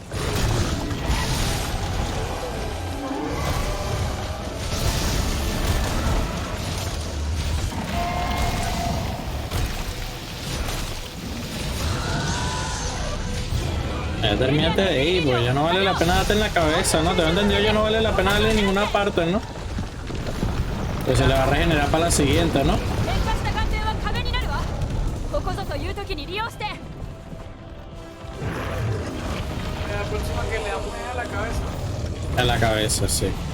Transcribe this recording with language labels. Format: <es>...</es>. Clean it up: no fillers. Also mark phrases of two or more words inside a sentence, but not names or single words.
<es>Ya terminaste de ir, pues ya no vale la pena darte en la cabeza, ¿no? Te lo he entendido, ya no vale la pena darle en ninguna parte, ¿no? Pues se le va a regenerar para la siguiente, ¿no?</es> <ja>ここぞという時に利用して。</ja> <es>La próxima que le damos es a la cabeza. En la cabeza, sí.</es>